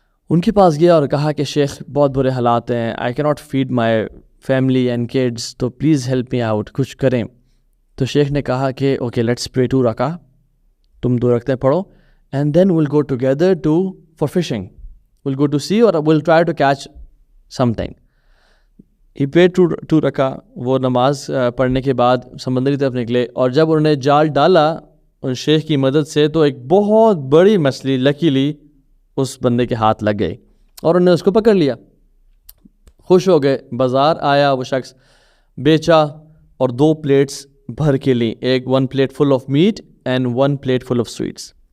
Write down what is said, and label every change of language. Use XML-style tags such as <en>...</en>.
<ur>ان کے پاس گیا اور کہا کہ شیخ بہت برے حالات ہیں,</ur> <en>I can not feed my family and kids,</en> <ur>تو</ur> <en>please help me out,</en> <ur>کچھ کریں. تو شیخ نے کہا کہ</ur> <en>okay let's pray</en> <ur>2 رکعہ, تم 2 رکعتیں پڑھو,</ur> <en>and then we'll go together for fishing. We'll go to sea or we'll try to catch something. He prayed 2 رکعہ.</en> <ur>وہ نماز پڑھنے کے بعد سمندر کی طرف نکلے, اور جب انہوں نے جال ڈالا ان شیخ کی مدد سے, تو ایک بہت بڑی مچھلی لکیلی اس بندے کے ہاتھ لگ گئی اور انہوں نے اس کو پکڑ لیا. خوش ہو گئے, بازار آیا وہ شخص, بیچا اور 2 پلیٹس بھر کے لی, ایک</ur> <en>1 plate full of meat and 1 plate full of sweets.</en>